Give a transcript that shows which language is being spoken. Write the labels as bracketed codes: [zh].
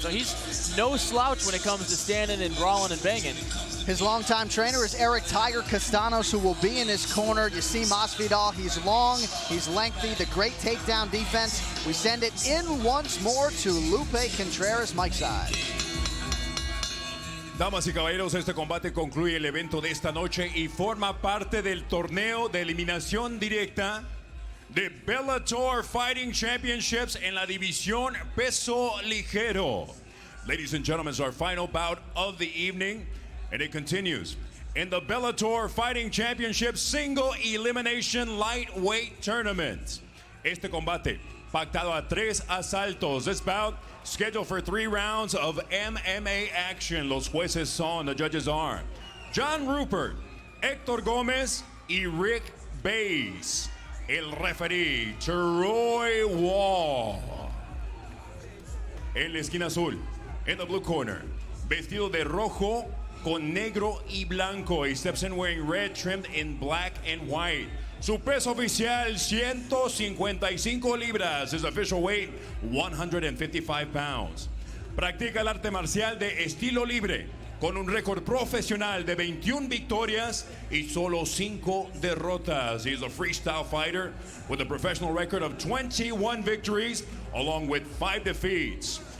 [en] So he's no slouch when it comes to standing and brawling and banging. His longtime trainer is Eric Tiger Castanos, who will be in his corner. You see Masvidal, he's long, he's lengthy, the great takedown defense. We send it in once more to Lupe Contreras, Mike side. [es] Damas y caballeros, este combate concluye el evento de esta noche y forma parte del torneo de eliminación directa de Bellator Fighting Championships en la división peso ligero. [en] Ladies and gentlemen, it's our final bout of the evening, and it continues in the Bellator Fighting Championships Single Elimination Lightweight Tournament. [es] Este combate pactado a 3 asaltos. [en] This bout scheduled for 3 rounds of MMA action. [es] Los jueces son, [en] the judges are [es] John Rupert, Héctor Gómez y Rick Bays. El referee, Troy Wall. En la esquina azul, [en] in the blue corner, [es] vestido de rojo con negro y blanco. [en] He steps in wearing red trimmed in black and white. [es] Su peso oficial, 155 libras. [en] His official weight, 155 pounds. [es] Practica el arte marcial de estilo libre, con un récord profesional de 21 victorias y solo 5 derrotas. [en] He's a freestyle fighter with a professional record of 21 victories, along with 5 defeats.